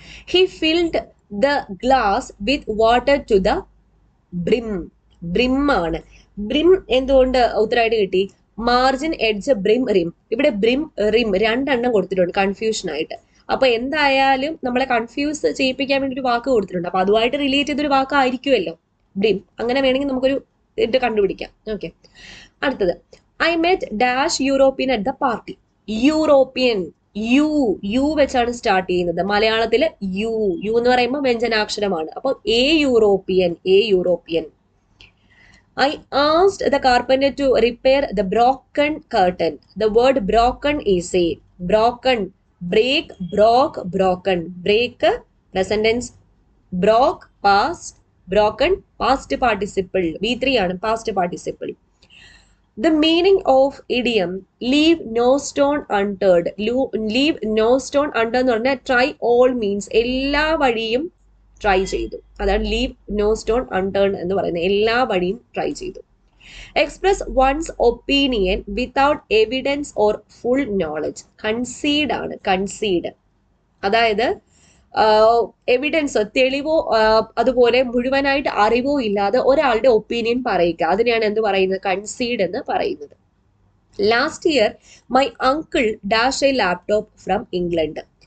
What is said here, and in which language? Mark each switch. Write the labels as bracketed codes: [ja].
[en] He filled the glass with water to the brim. [ml] Brim ആണ്. Brim എന്തുകൊണ്ട് ഉത്തരമായിട്ട് കിട്ടി? മാർജിൻ, എഡ്ജ്, ബ്രിം, റിം. ഇവിടെ ബ്രിം, റിം രണ്ടെണ്ണം കൊടുത്തിട്ടുണ്ട് കൺഫ്യൂഷൻ ആയിട്ട്. അപ്പൊ എന്തായാലും നമ്മളെ കൺഫ്യൂസ് ചെയ്യിപ്പിക്കാൻ വേണ്ടി ഒരു വാക്ക് കൊടുത്തിട്ടുണ്ട്. അപ്പൊ അതുമായിട്ട് റിലേറ്റ് ചെയ്തൊരു വാക്കായിരിക്കുമല്ലോ ബ്രിം. അങ്ങനെ വേണമെങ്കിൽ നമുക്കൊരു ഇത് കണ്ടുപിടിക്കാം. ഓക്കെ. അടുത്തത്, [en] I met dash European at the party. European, [ml] U വെച്ചാണ് സ്റ്റാർട്ട് ചെയ്യുന്നത്. മലയാളത്തില് യു എന്ന് പറയുമ്പോൾ വ്യഞ്ജനാക്ഷരമാണ്. അപ്പൊ A European. [en] I asked the carpenter to repair the broken curtain. The word broken is a broken. Break, broke, broken. Break present tense, broke past, broken past participle. [ml] V3 ആണ് past participle. [en] The meaning of idiom leave no stone unturned. [ml] Leave no stone unturned എന്ന് പറഞ്ഞാൽ [en] try all means [ml] എല്ലാ വഴിയും try ചെയ്തു. അതാണ് leave no stone unturned എന്ന് പറയുന്നത്. എല്ലാ വഴിയും ട്രൈ ചെയ്തു. [en] Express one's opinion without evidence or full knowledge. Concede ആണ്. Concede. [ml] അതായത് എവിഡൻസ്, തെളിവോ അതുപോലെ മുഴുവനായിട്ട് അറിവോ ഇല്ലാതെ ഒരാളുടെ ഒപ്പീനിയൻ പറയുക. അതിനെയാണ് എന്ത് പറയുന്നത്? കൺസീഡ് എന്ന് പറയുന്നത്. [en] Last year my uncle dash a laptop from England.